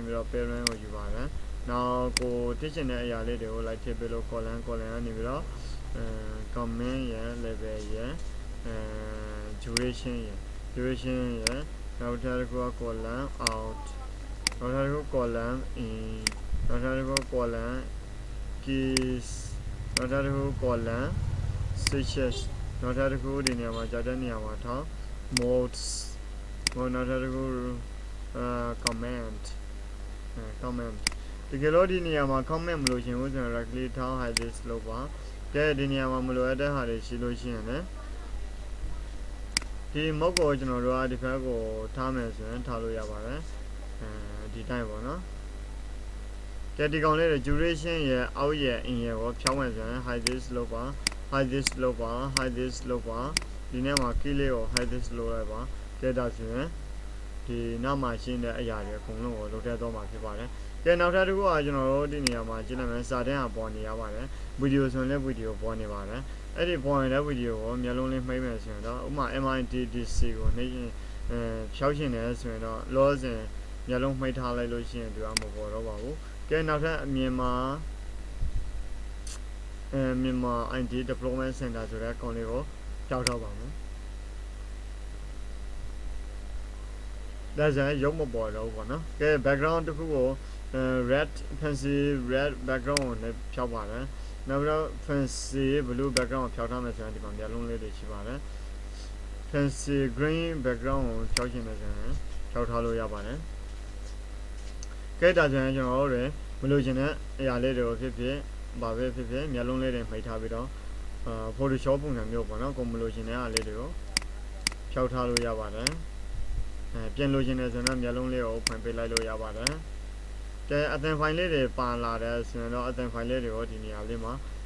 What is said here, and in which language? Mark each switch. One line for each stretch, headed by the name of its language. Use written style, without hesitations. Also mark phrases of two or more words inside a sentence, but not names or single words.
Burmese: ပြီးတော့ parent ကိုယူပါတယ်နောက်ကိုတစ်ချင်တဲ့အရာလေးတွေကိုလိုက်ထည့်ပေးလို့ column ကနေပြီးတော့comment ရယ် level ရယ် duration ရယ်နောက်ထပ်တစ်ခုက
English: column out
Burmese: နောက်ထပ်တစ်ခု
English: column in
Burmese: နောက်ထပ်တစ်ခု
English: column keys
Burmese: နောက်ထပ်တစ်ခု
English: column switches
Burmese: နောက်ထပ်တစ်ခုဒီနေရာမှာကြာတဲ့နေရာမှာထား modes နောက်ထပ်တစ်ခုcomment ဒီကလို့ဒီနေရာမှာ comment မလို့ရှင်ဘူးဆိုရင်
English: right click
Burmese: ထား
English: hide this
Burmese: လုပ်ပါကဲဒီနေရာမှာမလိုအပ်တဲ့ဟာတွေရှိလို့ရှိရင်လည်း ဒီမုတ်ကိုကျွန်တော်တို့ကဒီဘက်ကိုထားမယ်ဆိုရင်ထားလို့ရပါတယ်ဒီတိုင်းပေါ့နော်ကဲဒီကောင်လေးတွေ duration ရယ်အောက်ရယ် in ရယ်ကိုဖြောင်းမယ်ဆိုရင်
English: hide this
Burmese: လုပ်ပါ
English: hide this
Burmese: ဒီနေ့မှာ key လေးကို
English: hide this
Burmese: လုပ်လိုက်ပါကဲဒါဆိုရင်ဒီနောက်မှာရှင်းတဲ့အရာတွေအကုန်လုံးကိုလုပ်ထည့်တော့မှာဖြစ်ပါတယ်ကဲနောက်ထပ်တစ်ခုကကျွန်တော်တို့ဒီနေရာမှာကြည့်လိုက်မယ်စာတန်းဟာပေါ်နေရပါတယ်ဗီဒီယိုဆိုရင်လည်းဗီဒီယိုပေါ်နေပါတယ်အဲ့ဒီပေါ်နေတဲ့ဗီဒီယိုကိုမျက်လုံးလေးမှိတ်မယ်ဆိုရင်တော့ဥပမာ MITDC ကိုနှိပ်ရင်ဖြောက်ရှင်တယ်ဆိုရင်တော့လောစင်မျက်လုံးမှိတ်ထားလိုက်လို့ရှိရင်ဒီကမပေါ်တော့ပါဘူးကဲနောက်ထပ်မြန်မာ IT Deployment Center ဆိုတဲ့ကောင်လေးကိုဖြောက်တော့ပါမယ်ဒါဆိုရင်ရုပ်မပေါ်တော့ဘူးပေါ့နော်ကဲ background တစ်ခုကို
English: red fancy red background
Burmese: ကိုလည်းဖြောက်ပါတယ် နောက်ပြီးတော့
English: fancy blue background
Burmese: ကိုဖြောက်ထားမယ်ဆိုရင်ဒီမှာမျက်လုံးလေးတွေရှိပါတယ်
English: fancy green background
Burmese: ကိုဖြောက်ချင်တယ်ဆိုရင် ဖြောက်ထားလို့ရပါတယ်ကဲဒါဆိုရင်ကျွန်တော်တို့မလို့ချင်တဲ့အရာလေးတွေကိုဖြစ်ဖြစ်ဘာပဲဖြစ်ဖြစ်မျက်လုံးလေးတွေမှိတ်ထားပြီးတော့Photoshop ပုံစံမျိုးပေါ့နော်ကိုမလို့ချင်တဲ့အရာလေးတွေကိုဖြောက်ထားလို့ရပါတယ်ပြင်လို့ခြင်းနဲ့ဆိုတော့မျက်လုံးလေးကိုဖွင့်ပေးလိုက်လို့ရပါတယ်ကဲအသံဖိုင်လေးတွေပါလာတယ်ဆိုရင်တော့အသံဖိုင်လေးတွေကိုဒီနေရာလေးမှာ